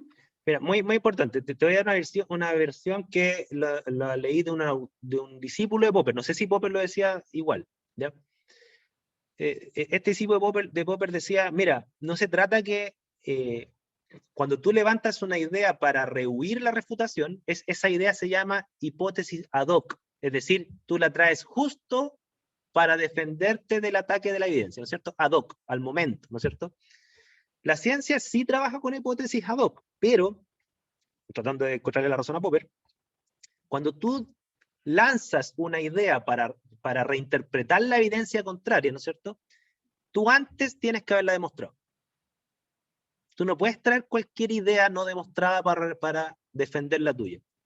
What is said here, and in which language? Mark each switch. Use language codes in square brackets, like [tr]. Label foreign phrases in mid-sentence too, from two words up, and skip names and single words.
[es] Mira, muy, muy importante, te voy a dar una versión que la leí de un discípulo de Popper, no sé si Popper lo decía igual, ¿ya? Este discípulo de Popper decía, mira, no se trata que cuando tú levantas una idea para rehuir la refutación, esa idea se llama hipótesis [la] ad hoc, [es] es decir, tú la traes justo para defenderte del ataque de la evidencia, ¿no es cierto? [la] Ad hoc, [es] al momento, ¿no es cierto? La ciencia sí trabaja con hipótesis [la] ad hoc, [es] pero, tratando de encontrarle la razón a Popper, cuando tú lanzas una idea para reinterpretar la evidencia contraria, ¿no es cierto? Tú antes tienes que haberla demostrado. Tú no puedes traer cualquier idea no demostrada para defender la tuya.